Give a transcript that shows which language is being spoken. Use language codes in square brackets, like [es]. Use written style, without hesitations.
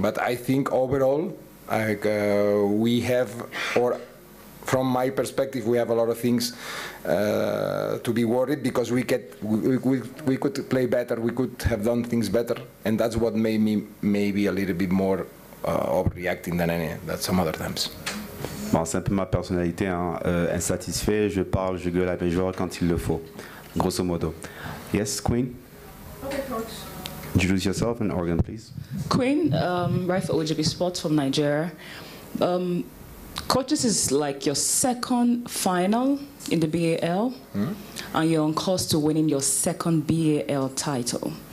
[en] But I think overall, we have, or from my perspective, we have a lot of things to be worried, because we could play better, we could have done things better, and that's what made me maybe a little bit more overreacting than some other times. [fr] Bon, c'est un peu ma personnalité, insatisfait, je parle, je gueule à mes joueurs quand il le faut, grosso modo. [en] Yes, Queen? Okay, Coach. Introduce yourself and organ, please. Queen, right for OJB Sports from Nigeria. Coach, this is like your second final in the BAL, and you're on course to winning your second BAL title.